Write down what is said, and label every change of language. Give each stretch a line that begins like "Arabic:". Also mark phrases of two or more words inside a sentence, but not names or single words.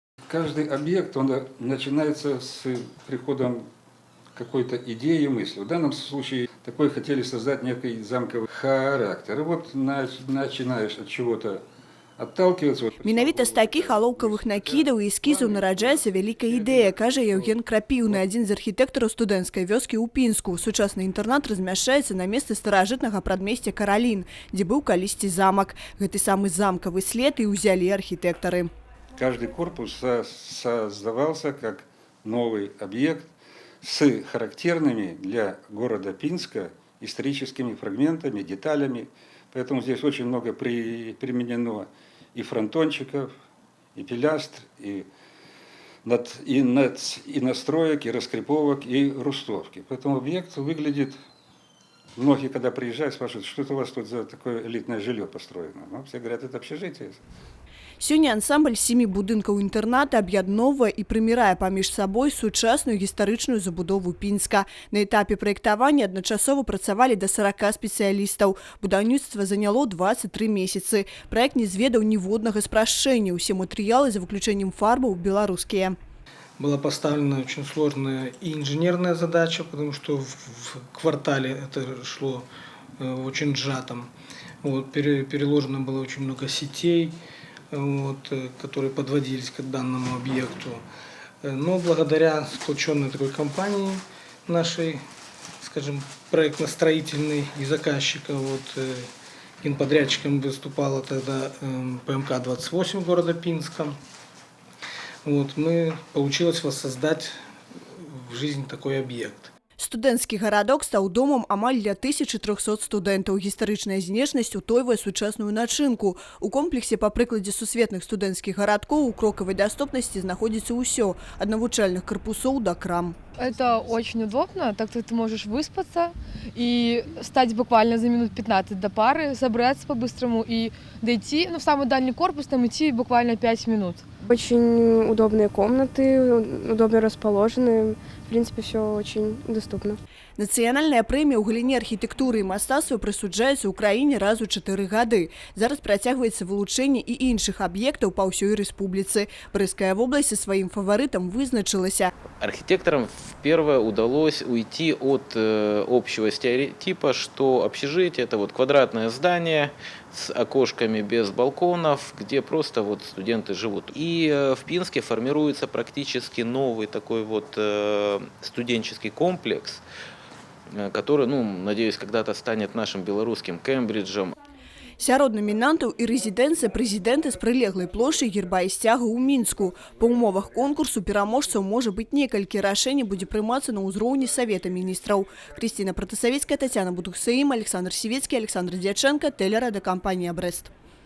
Russian: Каждый объект, он начинается с приходом какой-то идеи и мысли. В данном случае такой хотели создать некий замковый характер. И вот начинаешь от чего-то отталкиваться.
Belarusian: Менавіта з такіх алоўкавых накідаў і эскізаў нараджаецца вялікая ідэя, кажа Евген Крапіўны, адзін з архітэктараў студэнцкай вёскі ў Пінску. Сучасны інтэрнат размяшчаецца на месцы старажытнага прадмесця Каралін, дзе быў калісьці замак. Гэты самы замкавы след і ўзялі архітэктары.
Russian: Каждый корпус создавался как новый объект с характерными для города Пинска историческими фрагментами, деталями. Поэтому здесь очень много применено и фронтончиков, и пилястр, и настроек, и раскреповок, и рустовки. Поэтому объект выглядит... Многие, когда приезжают, спрашивают, что это у вас тут за такое элитное жилье построено. Ну, все говорят, это общежитие.
Belarusian: Сёння ансамбль 7 будынкаў інтэрната аб'ядноўвае і прымірае паміж сабой сучасную гістарычную забудову Пінска. На этапе праектавання адначасова працавалі да 40 спецыялістаў. Будаўніцтва заняло 23 месяцы. Праект не зведаў ніводнага спрашчэння. Усе матэрыялы, за выключэннем фарбаў, беларускія.
Russian: Была поставлена очень сложная и инженерная задача, потому что в квартале это шло очень сжатом. Вот, переложено было очень много сетей, которые подводились к данному объекту. Но благодаря сплоченной такой компании нашей, скажем, проектно-строительной и заказчика, генподрядчиком выступала тогда ПМК-28 города Пинска. Получилось воссоздать в жизнь такой объект.
Belarusian: Студэнцкі гарадок стаў домам амаль для 1300 студэнтаў. Гістарычная знешнасць утойвае сучасную начынку. У комплексе, па прыкладзе сусветных студэнцкіх гарадкоў, у крокавай даступнасці знаходзіцца ўсё – ад навучальных корпусов до крам.
Russian: Это очень удобно, так что ты можешь выспаться и встать буквально за минут 15 до пары, собраться по-быстрому и дойти, в самый дальний корпус, там идти буквально 5 минут. Очень удобные комнаты, удобно расположены. В принципе, все очень доступно.
Belarusian: Нацыянальная прэмія ў галіне архітэктуры і мастацтва прысуджаецца ў краіне раз у 4 гады. Зараз працягваецца вылучэнне і іншых аб'ектаў па ўсёй рэспубліцы. Брестская вобласць са сваім фаварытам вызначылася.
Russian: Архитекторам впервые удалось уйти от общего стереотипа, что общежитие – это квадратное здание с окошками без балконов, где просто студенты живут. И в Пинске формируется практически новый такой студенческий комплекс, который, надеюсь, когда-то станет нашим белорусским Кембриджем.
Belarusian: Сярод намінантаў і рэзідэнцыя прэзідэнта з прылеглай плошчай герба і сцяга ў Мінску. Па умовах конкурсу пераможцаў можа быць некалькі. Рашэнне будзе прымацца на ўзроўні Савета міністраў.
Russian: Крысціна Пратасавецкая, Татьяна Будухсаім, Александр Сівецкі, Александр Дьяченко, телерадиокомпания «Брест».